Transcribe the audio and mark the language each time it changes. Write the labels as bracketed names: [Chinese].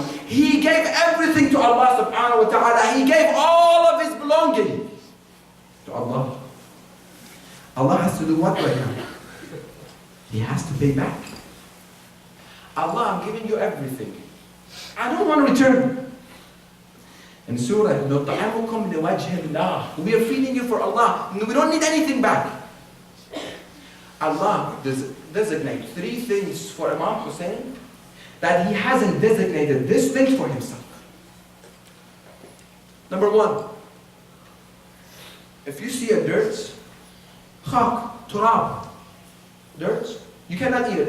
[English] He gave everything to Allah subhanahu wa ta'ala. He gave all of his belongings to Allah. Allah has to do what right now? He has to pay back. Allah, I'm giving you everything. I don't want to return. In Surah, [Arabic] نُطْعِمُكُمْ لِوَجْهِ اللَّهِ. [English] We are feeding you for Allah. We don't need anything back. Allah designates 3 things for Imam Hussein that he hasn't designated this thing for himself. Number 1, if you see a dirt, khak, turab, dirt, you cannot eat it.